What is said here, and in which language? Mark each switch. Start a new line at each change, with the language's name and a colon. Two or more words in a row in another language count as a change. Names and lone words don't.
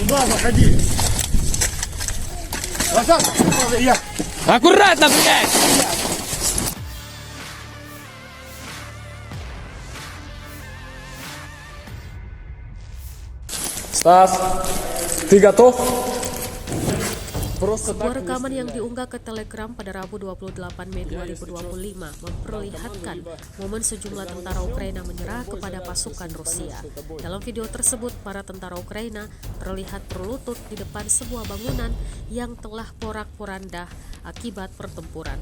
Russian: Туда заходи. Назад, я. Аккуратно, блядь! Стас, ты готов?
Indonesian: Sebuah rekaman yang diunggah ke Telegram pada Rabu 28 Mei 2025 memperlihatkan momen sejumlah tentara Ukraina menyerah kepada pasukan Rusia. Dalam video tersebut, para tentara Ukraina terlihat berlutut di depan sebuah bangunan yang telah porak-poranda akibat pertempuran.